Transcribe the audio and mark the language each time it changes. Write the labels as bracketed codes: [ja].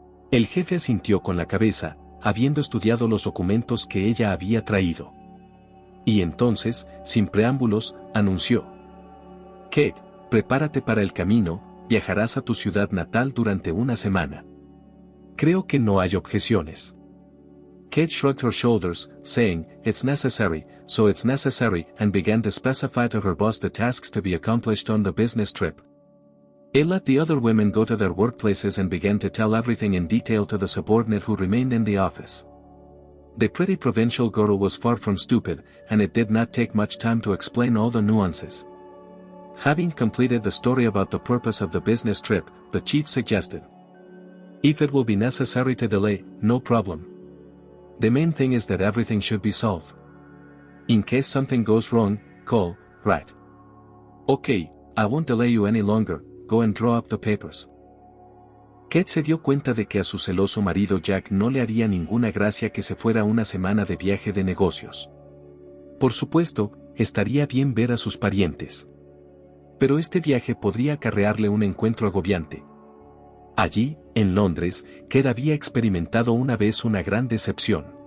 [es] El jefe asintió con la cabeza, habiendo estudiado los documentos que ella había traído. Y entonces, sin preámbulos, anunció. Kate, prepárate para el camino, viajarás a tu ciudad natal durante una semana. Creo que no hay objeciones. [en] Kate shrugged her shoulders, saying, it's necessary, so it's necessary, and began to specify to her boss the tasks to be accomplished on the business trip. It let the other women go to their workplaces and began to tell everything in detail to the subordinate who remained in the office. The pretty provincial girl was far from stupid, and it did not take much time to explain all the nuances. Having completed the story about the purpose of the business trip, the chief suggested. If it will be necessary to delay, no problem. The main thing is that everything should be solved. In case something goes wrong, call, right? Okay, I won't delay you any longer, go and draw up the papers. [es] Kate se dio cuenta de que a su celoso marido Jack no le haría ninguna gracia que se fuera una semana de viaje de negocios. Por supuesto, estaría bien ver a sus parientes. Pero este viaje podría acarrearle un encuentro agobiante. Allí, en Londres, Kate había experimentado una vez una gran decepción.